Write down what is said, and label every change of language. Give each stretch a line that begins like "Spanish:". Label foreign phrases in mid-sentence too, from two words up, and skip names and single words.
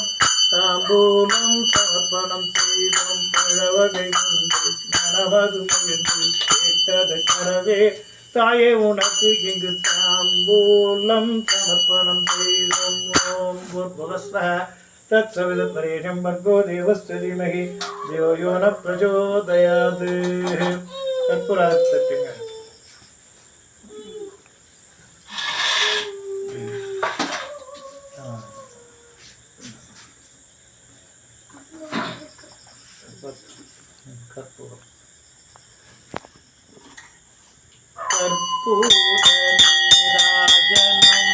Tamil: தாம்பூலம் சமர்ப்பணம் செய்தோம். பழவகை கொண்டு மனவது முயன்று கேட்டது கரவே. தாயே உனக்கு இங்கு தாம்பூலம் சமர்ப்பணம் செய்தோம்.
Sanskrit: ॐ भूर्भुवस्वः तत्सवितुर्वरेण्यम् भर्गो देवस्य धीमहि धियो यो न प्रचोदयात्.
Tamil: கற்பூரத்தை தட்டுங்க. கற்பூரம் கற்பூர நீராஜனம்.